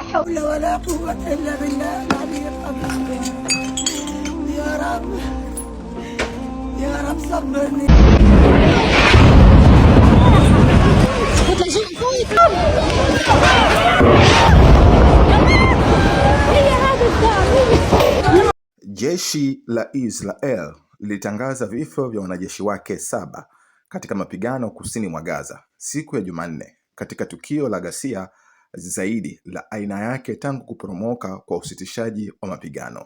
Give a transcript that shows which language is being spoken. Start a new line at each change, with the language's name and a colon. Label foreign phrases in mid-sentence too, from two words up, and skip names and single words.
Arabic: حول ولا قوة إلا بالله العلي العظيم. يا رب يا رب صبرني.
Swahili: Jeshi la Israel lilitangaza vifo vya wanajeshi wake 7 katika mapigano kusini mwa Gaza siku ya Jumanne, katika tukio la ghasia zaidi la aina yake tangu kuporomoka kwa usitishaji wa mapigano.